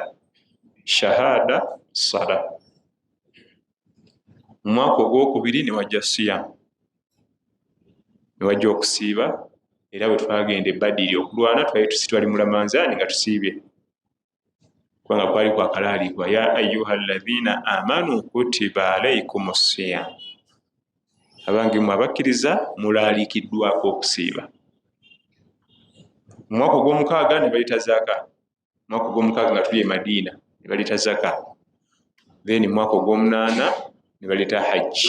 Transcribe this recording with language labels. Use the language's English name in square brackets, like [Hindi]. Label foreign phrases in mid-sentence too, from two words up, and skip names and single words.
[Ganda] Shahada, sala. Mu mwaka ogwokubiri ne wajja siyamu, ne wajja okusiiba, era bwe twagenda e Badiri okulwana twali twali mu Ramanzaani nga tusiibye kubanga kwali kwakalaalikwa [Arabic] يا أيها الذين آمنوا كتب عليكم الصيام, [Ganda] abange mwe abakkiriza mulaalikiddwako okusiiba. Mu mwaka ogw'omukaaga ne balita zaka, mu mwaka ogw'omukaaga nga tuli e Madiina ne balita zaka, then mu mwaka ogw'omunaana ne baleta hajji.